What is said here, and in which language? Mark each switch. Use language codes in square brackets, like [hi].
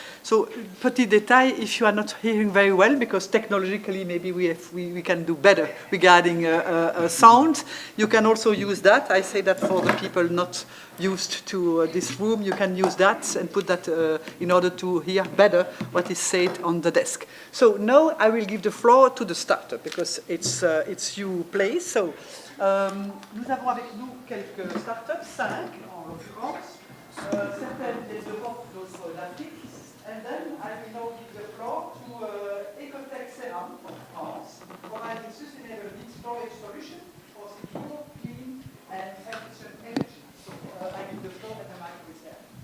[en] So, [fr] petit détail, [en] if you are not hearing very well, because technologically maybe we can do better regarding sound, you can also use that. I say that for the people not used to this room, you can use that and put that in order to hear better what is said on the desk. So now I will give the floor to the startup because it's you place. [fr] So nous avons avec nous quelques startups, 5 en l'occurrence, certaines des Europe, d'autres l'Afrique. [en] And then I will now give the floor to Ecotech Seram from France, providing sustainable heat storage solution for secure, clean, and efficient energy. So I give the floor and the mic is there.